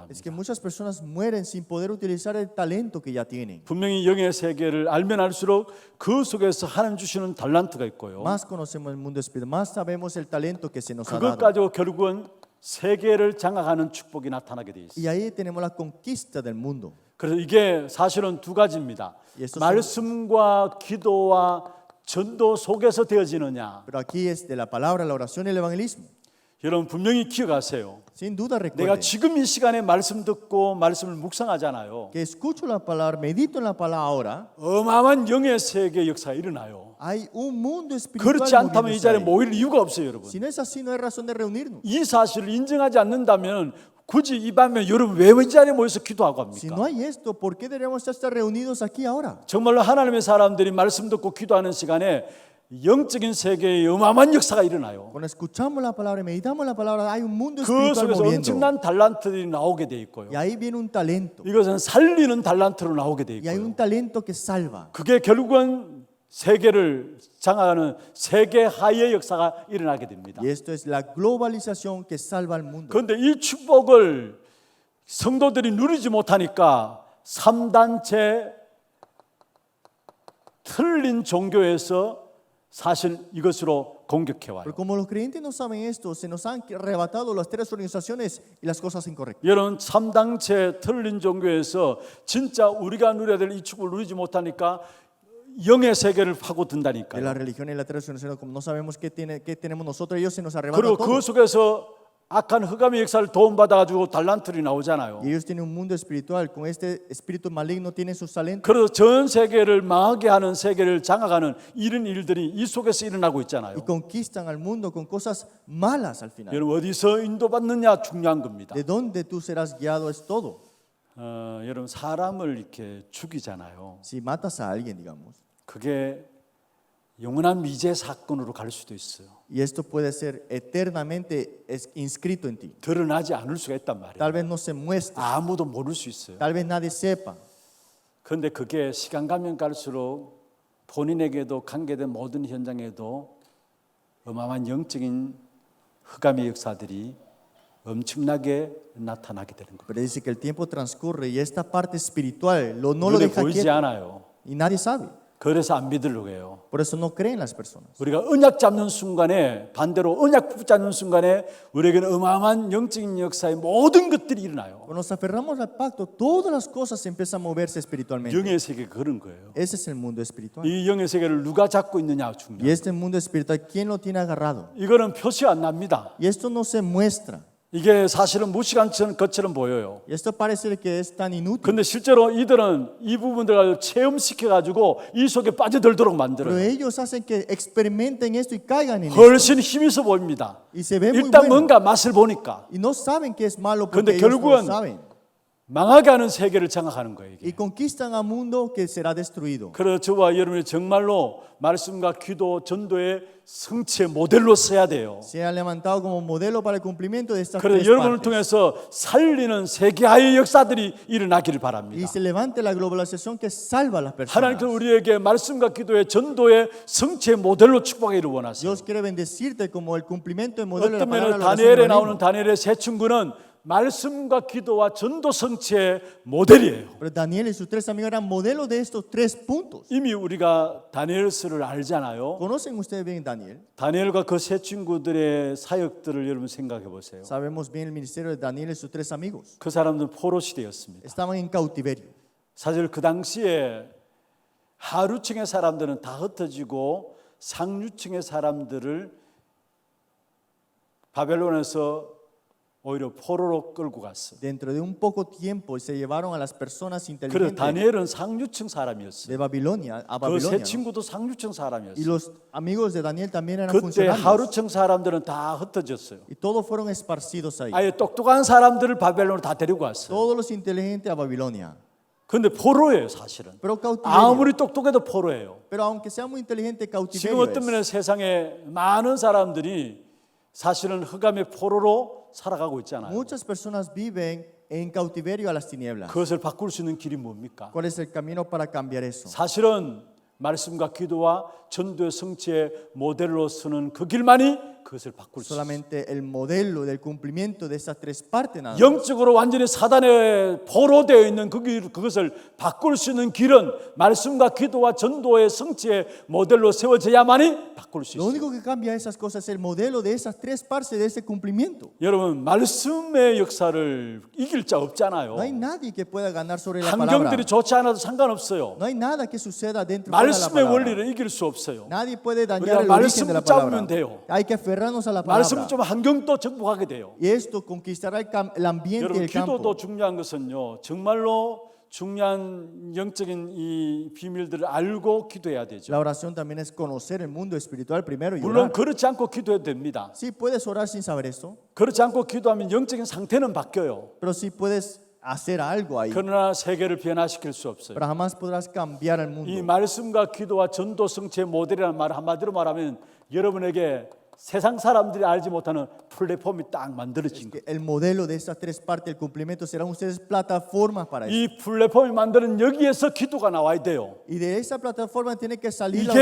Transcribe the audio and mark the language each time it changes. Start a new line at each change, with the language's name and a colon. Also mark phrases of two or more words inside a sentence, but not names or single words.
Spanish: Es
Korean: 합니다.
Spanish: que muchas personas mueren sin poder utilizar el talento que ya tienen.
Korean: 분명히 영의 세계를 알면 알수록 그 속에서 하나님 주시는 달란트가 있고요.
Spanish: Más conocemos el mundo espiritual, más sabemos el talento que se nos ha
Korean: 그것
Spanish: dado.
Korean: 가지고 결국은 세계를 장악하는 축복이 나타나게 돼 있어요.
Spanish: Y ahí tenemos la conquista del mundo.
Korean: 그래서 이게 사실은 두 가지입니다. 예수 말씀과 기도와 전도 속에서 되어지느냐.
Spanish: Pero aquí es de la palabra, la oración y el evangelismo.
Korean: 여러분 분명히 기억하세요.
Spanish: Sin duda
Korean: 내가
Spanish: recuerden
Korean: 지금 이 시간에 말씀 듣고 말씀을 묵상하잖아요.
Spanish: que escucho la palabra, medito en la palabra ahora.
Korean: 어마어마한 영의 세계 역사가 일어나요.
Spanish: Hay un mundo espiritual.
Korean: 그렇지 않다면 이
Spanish: moviéndose
Korean: 자리에
Spanish: ahí.
Korean: 모일 이유가 없어요, 여러분.
Spanish: Si no es así, no hay razón de reunirnos.
Korean: 이 사실을 인정하지 않는다면 굳이 이 밤에 여러분 왜 이 자리에 모여서 기도하고
Spanish: Si
Korean: 합니까?
Spanish: no hay esto, ¿por qué deberíamos estar reunidos aquí ahora?
Korean: 정말로 하나님의 사람들이 말씀 듣고 기도하는 시간에 영적인 세계에 어마어마한 역사가 일어나요.
Spanish: Cuando escuchamos la palabra y meditamos la palabra, hay un mundo
Korean: 그
Spanish: espiritual
Korean: 속에서
Spanish: moviendo.
Korean: 엄청난 달란트들이 나오게 돼 있고요.
Spanish: Y ahí viene un talento.
Korean: 이것은 살리는 달란트로 나오게 돼
Spanish: Y hay un
Korean: 있고요.
Spanish: talento que salva.
Korean: 그게 결국은 세계를 장악하는 세계 하의 역사가 일어나게 됩니다.
Spanish: Y esto es la globalización que salva al mundo.
Korean: 그런데 이 축복을 성도들이 누리지 못하니까 3단체 틀린 종교에서 사실 이것으로 공격해 와요.
Spanish: Pero como los creyentes no saben esto, se nos han arrebatado las tres organizaciones y las cosas incorrectas.
Korean: 여러분 3단체 틀린 종교에서 진짜 우리가 누려야 될 이 축복을 누리지 못하니까 영의 세계를
Spanish: De
Korean: 파고든다니까요.
Spanish: la religión y la tres organizaciones, como no sabemos qué tenemos nosotros, ellos se nos arrebatan
Korean: 그리고 그
Spanish: todo.
Korean: 속에서 악한 흑암의 역사를 도움받아가지고 달란트들이 나오잖아요.
Spanish: Y ellos tienen un mundo espiritual, con este espíritu maligno tienen sus talentos.
Korean: 그래서 전 세계를 망하게 하는 세계를 장악하는 이런 일들이 이 속에서 일어나고
Spanish: Y
Korean: 있잖아요.
Spanish: conquistan al mundo con cosas malas al final.
Korean: 여러분 어디서 인도받느냐 중요한 겁니다.
Spanish: De dónde tú serás guiado es todo.
Korean: 여러분 사람을 이렇게 죽이잖아요.
Spanish: Si matas a alguien, digamos,
Korean: 그게 영원한 미제 사건으로 갈 수도 있어요.
Spanish: y esto puede ser eternamente inscrito en ti.
Korean: 드러나지 않을 수가 있단 말이에요.
Spanish: Tal vez no se muestre,
Korean: 아무도 모를 수 있어요.
Spanish: tal vez nadie sepa.
Korean: 그런데 그게 시간 가면 갈수록 본인에게도 관계된 모든 현장에도 어마어마한 영적인 흑암의 역사들이 엄청나게 나타나게 되는 거예요.
Spanish: Pero dice que el tiempo transcurre y esta parte espiritual no lo
Korean: 눈에
Spanish: deja
Korean: 보이지
Spanish: quieto
Korean: 않아요.
Spanish: y nadie sabe.
Korean: 그래서 안 믿으려고 해요.
Spanish: Por eso no creen las personas.
Korean: 우리가 언약 잡는 순간에 반대로 언약 붙잡는 순간에 우리에게는 어마어마한 영적인 역사의 모든 것들이 일어나요.
Spanish: Cuando nos aferramos al pacto, todas las cosas empiezan a moverse espiritualmente.
Korean: 영의 세계가 그런 거예요.
Spanish: Ese es el mundo espiritual.
Korean: 이 영의 세계를 누가 잡고 있느냐
Spanish: Y
Korean: 중요해요.
Spanish: este mundo espiritual, ¿quién lo tiene agarrado?
Korean: 이거는 표시 안 납니다.
Spanish: Y esto no se muestra.
Korean: 이게 사실은 무시한 것처럼 보여요.
Spanish: Y esto parece que es tan inútil.
Korean: 근데 실제로 이들은 이 부분들을 체험시켜 가지고 이 속에 빠져들도록
Spanish: Pero
Korean: 만들어요.
Spanish: ellos hacen que experimenten esto y caigan en esto.
Korean: 훨씬 힘 있어 보입니다.
Spanish: Y se ve muy
Korean: 일단
Spanish: bueno.
Korean: 뭔가 맛을 보니까
Spanish: Y no saben que es malo
Korean: 근데
Spanish: porque ellos no
Korean: 결국은
Spanish: lo saben.
Korean: 망하게 하는 세계를 장악하는 거예요.
Spanish: Y
Korean: 이게.
Spanish: conquistan a un mundo que será destruido.
Korean: 그래서 저와 여러분이 정말로 말씀과 기도, 전도의 성취의 모델로 써야 돼요.
Spanish: Se ha levantado como modelo para el cumplimiento de estas
Korean: 그래서
Spanish: tres
Korean: 여러분을
Spanish: partes.
Korean: 통해서 살리는 세계화의 역사들이 일어나기를
Spanish: Y
Korean: 바랍니다.
Spanish: se levante la globalización que salva a las personas.
Korean: 하나님께서 우리에게 말씀과 기도의 전도의 성취의 모델로 축복하기를 원하세요.
Spanish: Dios quiere bendecirte como el cumplimiento del modelo de la
Korean: 어떤
Spanish: palabra.
Korean: 면은
Spanish: de la oración
Korean: 다니엘에
Spanish: del
Korean: 나오는
Spanish: evangelio.
Korean: 다니엘의 세 친구는 말씀과 기도와 전도 성취의 모델이에요.
Spanish: Pero Daniel y sus tres amigos eran modelos de estos tres puntos.
Korean: 이미 우리가 다니엘서를 알잖아요.
Spanish: ¿Conocen ustedes bien Daniel?
Korean: 다니엘과 그 세 친구들의 사역들을 여러분 생각해 보세요.
Spanish: Sabemos bien el ministerio de Daniel y sus tres amigos.
Korean: 그 사람들은 포로 시대였습니다.
Spanish: Estaban en cautiverio.
Korean: 사실 그 당시에 하류층의 사람들은 다 흩어지고 상류층의 사람들을 바벨론에서 오히려 포로로 끌고 갔어요.
Spanish: Dentro de un poco tiempo se llevaron a las personas
Korean: 그래서
Spanish: inteligentes
Korean: 다니엘은 상류층
Spanish: de
Korean: 사람이었어요.
Spanish: Babilonia a
Korean: 그
Spanish: Babilonia.
Korean: 세
Spanish: ¿no?
Korean: 친구도 상류층
Spanish: Y
Korean: 사람이었어요.
Spanish: los amigos de Daniel también eran
Korean: 그때
Spanish: funcionarios.
Korean: 하류층 사람들은 다 흩어졌어요.
Spanish: Y todos fueron esparcidos ahí.
Korean: 아예 똑똑한 사람들을 바벨론으로 다 데리고 왔어요.
Spanish: Todos los inteligentes a Babilonia.
Korean: 그런데 포로예요, 사실은.
Spanish: Pero cautiverio.
Korean: 아무리 똑똑해도 포로예요.
Spanish: Pero aunque sea muy inteligente,
Korean: 지금
Spanish: cautiverio
Korean: 어떤
Spanish: es.
Korean: 면에 세상에 많은 사람들이 사실은 흑암의 포로로 살아가고 있잖아요.
Spanish: Muchas personas viven en cautiverio a las tinieblas.
Korean: 그것을 바꿀 수 있는 길이 뭡니까?
Spanish: ¿Cuál es el camino para cambiar eso?
Korean: 사실은 말씀과 기도와 전도의 성취의 모델로 쓰는 그 길만이 그것을 바꿀 수 있어요.
Spanish: Solamente el modelo del cumplimiento de esas tres partes nada más.
Korean: 영적으로 완전히 사단에 포로되어 있는 그것을 바꿀 수 있는 길은 말씀과 기도와 전도의 성취의 모델로 세워져야만이 바꿀 수
Spanish: Lo
Korean: 있어요.
Spanish: único que cambia esas cosas es el modelo de esas tres partes de ese cumplimiento.
Korean: 여러분 말씀의 역사를 이길 자 없잖아요.
Spanish: No hay nadie que pueda ganar sobre la palabra.
Korean: 환경들이 좋지 않아도 상관없어요.
Spanish: No hay nada que suceda dentro de la
Korean: 말씀의
Spanish: palabra.
Korean: 원리를 이길 수 없어요.
Spanish: Nadie puede
Korean: 우리가
Spanish: dañar el origen de la
Korean: 말씀
Spanish: palabra.
Korean: 붙잡으면 돼요.
Spanish: Hay que aferrarnos a la
Korean: 말씀
Spanish: palabra.
Korean: 좀 환경도 정복하게 돼요.
Spanish: Y esto conquistará el ambiente y
Korean: 여러분
Spanish: el campo.
Korean: 기도도 중요한 것은요. 정말로 중요한 영적인 이 비밀들을 알고 기도해야 되죠.
Spanish: La oración también es conocer el mundo espiritual primero y
Korean: 물론
Spanish: orar.
Korean: 그렇지 않고 기도해도 됩니다.
Spanish: Sí, puedes orar sin saber eso,
Korean: 그렇지 않고 기도하면 영적인 상태는 바뀌어요.
Spanish: pero sí puedes hacer algo ahí.
Korean: 그러나 세계를 변화시킬 수 없어요.
Spanish: Pero jamás podrás cambiar el
Korean: 이
Spanish: mundo.
Korean: 말씀과 기도와 전도 성취의 모델이라는 말 한마디로 말하면 여러분에게 세상 사람들이 알지 못하는 플랫폼이 딱 만들어진 거예요.
Spanish: El modelo de estas tres partes, el cumplimiento, serán ustedes plataformas para eso.
Korean: 이 플랫폼이 만드는 여기에서 기도가 나와야 돼요.
Spanish: Y de esa plataforma tiene que salir la